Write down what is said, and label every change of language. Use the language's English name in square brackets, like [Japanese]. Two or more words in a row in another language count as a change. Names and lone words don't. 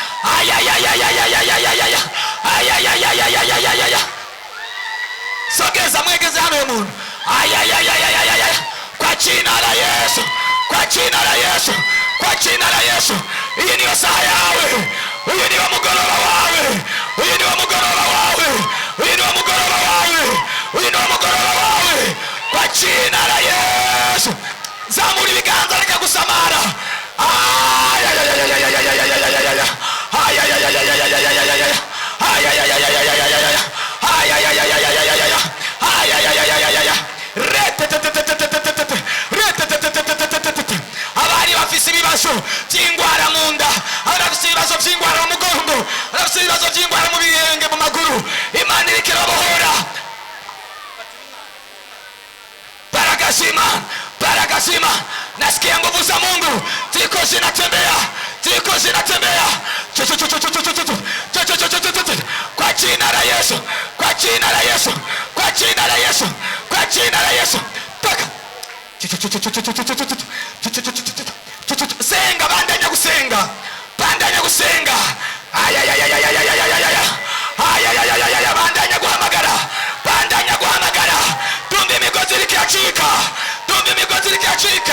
[Rundi] Sogeza mwegeze hano umuntu. [Swahili] Kwa jina la Yesu. [Rundi] Iyi niyo saa yawe. Uyu niwo mugoroba wawe. [Swahili] Kwa jina la Yesu. [Rundi] Zamura ibiganza reka gusamara. Abari bafise ibibazo by'ingwara mu nda, abari bafise ibibazo by'ingwara mu mugongo, abari bafise ibibazo by'ingwara mu birenge, mu maguru, Imana iriko irabohora. [Swahili] Baraka zima. Nasikia nguvu za Mungu ziko zinatembea. Kwa jina la Yesu. Toka. [Rundi] Senga, bandanya gusenga. Bandanya guhamagara. Tumbi imigozi irikiracika.